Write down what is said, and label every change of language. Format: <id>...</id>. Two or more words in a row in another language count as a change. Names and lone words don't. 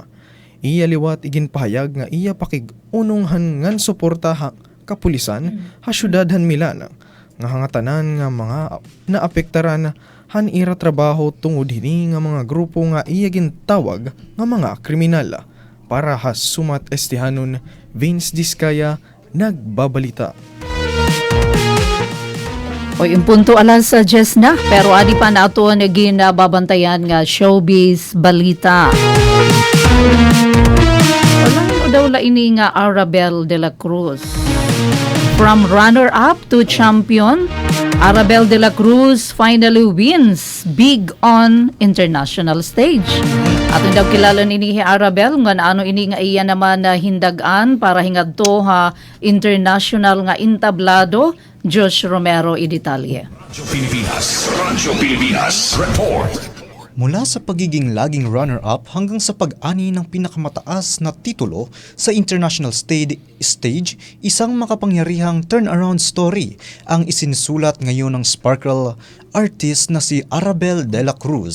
<war>Iya liwat iginpahayag nga iya pakig-unong han ngan suporta ha kapulisan ha syudad han Milan nga hangatanan nga mga naapektaran han ira trabaho tungod hini nga mga grupo nga iya gintawag nga mga kriminal. Para ha sumat estihanon, Vince Diskaya, nagbabalita. O yung punto alas sa 10 na, pero adi pa na ito naging babantayan nga showbiz balita. Walang daw la ini nga Arabel de la Cruz.</war> <en>From runner-up to champion, Arabel de la Cruz finally wins big on international stage.</en> <war>Aton daw kilala ni Arabel nga ano ini nga iya naman na hindagan para hingadto ha international nga entablado. Josh Romero Iditalye. Radyo Pilipinas Report.</war> <tl>Mula sa pagiging laging runner-up hanggang sa pag-ani ng pinakamataas na titulo sa international stage, isang makapangyarihang</tl> <en>turnaround story</en> <tl>ang isinusulat ngayon ng</tl> <en>sparkle artist</en> <tl>na si Arabel de la Cruz.</tl>